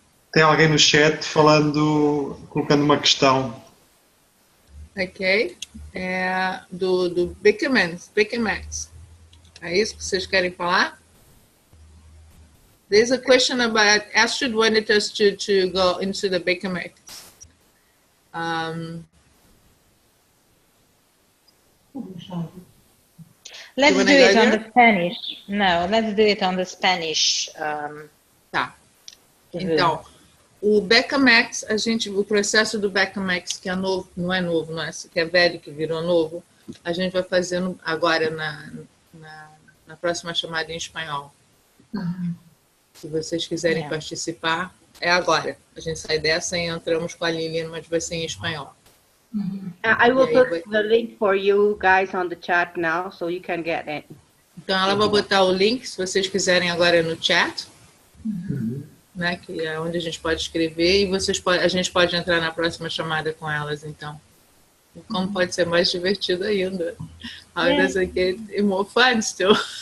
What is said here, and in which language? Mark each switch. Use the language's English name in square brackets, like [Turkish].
[Portuguese] Tem alguém no chat colocando uma questão. Ok. É do Max. É isso que vocês querem falar? [English] There's a question about Astrid wanted us to go into the Max. Let's do it on the Spanish. No, let's do it on the Spanish. [Portuguese] Tá. Então, o Max, o processo do Max, que é novo, não é novo, não é, que é velho, que virou novo, a gente vai fazendo agora na próxima chamada em espanhol. Se vocês quiserem participar, é agora. A gente sai dessa e entramos com a Lilian, mas vai ser em espanhol. [English] I will put the link for you guys on the chat now, so you can get it. [Portuguese] Então, ela vai botar o link, se vocês quiserem, agora no chat, né, que é onde a gente pode escrever, e a gente pode entrar na próxima chamada com elas, então. E como pode ser mais divertido ainda. [English] How does it get more fun still?